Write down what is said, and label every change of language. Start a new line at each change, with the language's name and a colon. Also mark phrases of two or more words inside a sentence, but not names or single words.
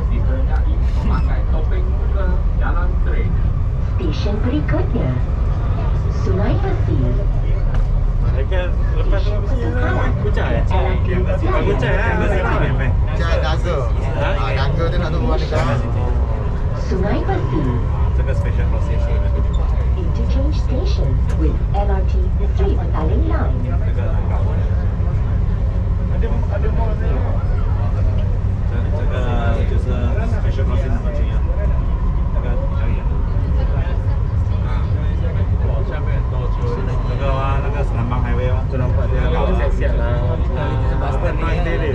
Malay: Stesen berikutnya Sungai Besi. Dekat lepas tu Kucai? Kucai lah. Cak Naga. Naga tu nak tunggu mana kan? Sungai Besi.
Chinese: 这个
English: special crossing
Chinese: 是
English: Interchange station with LRT 3 Petaling Line.
Chinese: 这个很高的。
Malay: Ada more ni.
Chinese: 这个就是
English: special crossing
Chinese: 很重要，这个比较远。那个啊，那个是南邦 highway 吗？
Malay: Tu nampak dia siap-siap lah. Apa noise dia?